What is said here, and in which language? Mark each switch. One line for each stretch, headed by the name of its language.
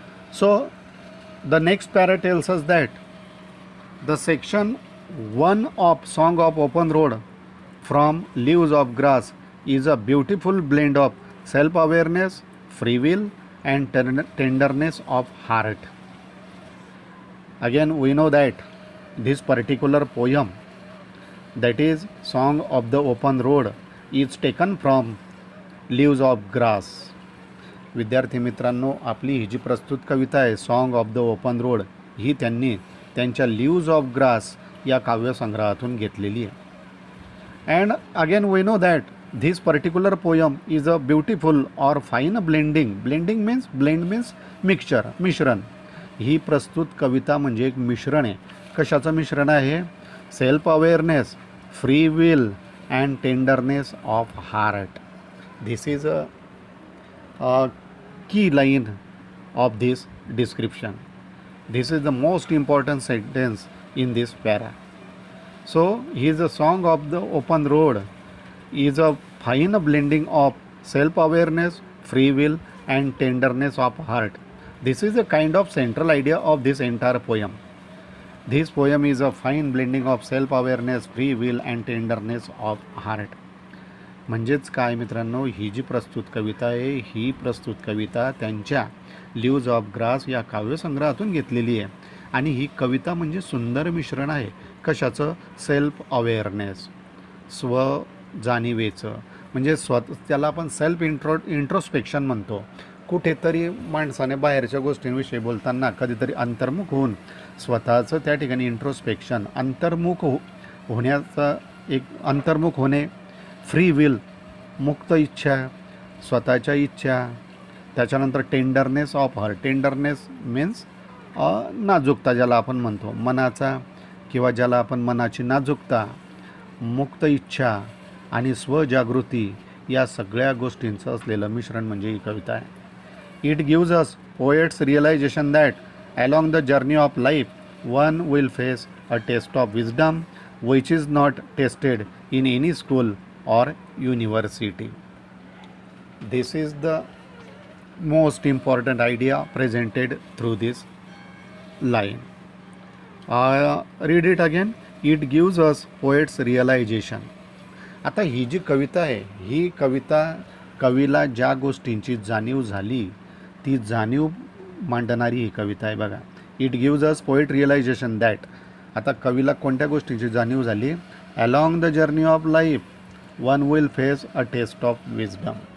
English: So the next para tells us that the section 1 of Song of Open Road from Leaves of Grass is a beautiful blend of self-awareness, free will, and tenderness of heart. Again, we know that this particular poem, that is Song of the Open Road, is taken from Leaves of Grass.
Marathi: विद्यार्थी मित्रांनो, आपली ही जी प्रस्तुत कविता आहे song of the open road, ही त्यांनी त्यांच्या leaves of grass या काव्यसंग्रहातून घेतलेली आहे.
English: And again we know that this particular poem is a beautiful or fine blending. Blending means, blend means mixture, मिश्रण.
Marathi: ही प्रस्तुत कविता म्हणजे एक मिश्रण आहे. कशाचं मिश्रण आहे?
English: Self awareness, free will, and tenderness of heart. This is a key line of this description. This is the most important sentence in this para. So, his Song of the Open Road is a fine blending of self-awareness, free will, and tenderness of heart. This is a kind of central idea of this entire poem. This poem is a fine blending of self-awareness, free will, and tenderness of heart.
Marathi: म्हणजेच काय मित्रांनो, ही जी प्रस्तुत कविता आहे, ही प्रस्तुत कविता त्यांच्या leaves of grass या काव्यसंग्रहातून घेतलेली आहे. आणि ही कविता म्हणजे सुंदर मिश्रण आहे. कशाचं? Self awareness, स्वजाणिवेचं. म्हणजे त्याला आपण सेल्फ इंट्रोस्पेक्शन म्हणतो. कुठेतरी माणसाने बाहेरच्या गोष्टींविषयी बोलताना कधीतरी अंतर्मुख होऊन स्वतःचं त्या ठिकाणी इंट्रोस्पेक्शन, अंतर्मुख होण्याचा एक अंतर्मुख होणे, फ्री विल, मुक्त इच्छा, स्वतःच्या इच्छा, त्याच्यानंतर tenderness of hurt.
English: tenderness means
Marathi: नाजूकता ज्याला आपण म्हणतो, मनाचा किंवा ज्याला आपण मनाची नाजूकता, मुक्त इच्छा आणि स्वजागृती, या सगळ्या गोष्टींचं असलेलं मिश्रण म्हणजे ही कविता आहे.
English: It gives us poet's realisation that along the journey of life one will face a test of wisdom which is not tested in any school or university. This is the most important idea presented through this line. Read it again. It gives us poet's realization.
Marathi: आता ही जी कविता आहे, ही कविता कवीला ज्या गोष्टींची जाणीव झाली ती जाणीव मांडणारी ही कविता आहे बघा.
English: It gives us poet realisation that.
Marathi: आता कवीला कोणत्या गोष्टींची जाणीव झाली?
English: Along the journey of life one will face a test of wisdom.